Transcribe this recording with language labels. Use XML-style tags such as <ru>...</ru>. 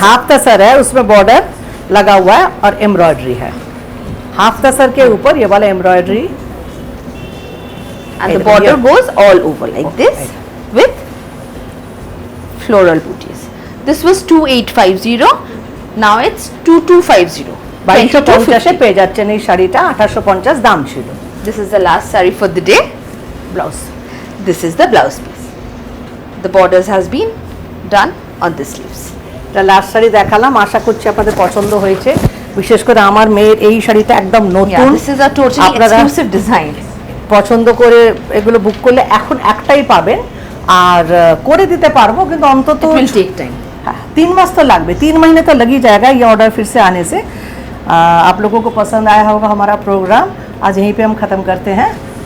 <hi>Half तसर है, उसमें border लगा हुआ है और एम्ब्रॉयडरी है। हाफ तसर के ऊपर ये वाला embroidery,</hi> <en>And the border goes all over like this with floral booties. This was 2850. Now it's 2250.</en> <bn>2250 পেয়ে যাচ্ছেন এই শাড়িটা, 1850 দাম ছিল।</bn> <en>This is the last saree for the day.</en> <bn>Blouse</bn> <en>This is the blouse piece. The borders has been done on the sleeves.</en> <bn>এটা last sari দেখালাম, আশা করছি আপনাদের পছন্দ হয়েছে। বিশেষ করে আমার মেয়ের এই শাড়িটা একদম</bn> <en>Yeah,</en> <bn>নতুন,</bn> <en>this is a totally</en> <bn>আপনারা</bn> <en>exclusive design.</en> <bn>পছন্দ করে এগুলো বুক করলে এখন একটাই পাবেন, আর করে দিতে পারবো, কিন্তু অন্তত</bn> <en>It will take time.</en> <hi>3 मास तो लगभग 3 महीने तो लग ही जाएगा ये ऑर्डर फिर से आने से। आप लोगों को पसंद आया होगा हमारा प्रोग्राम, आज यहीं पे हम ख़त्म करते हैं।</hi>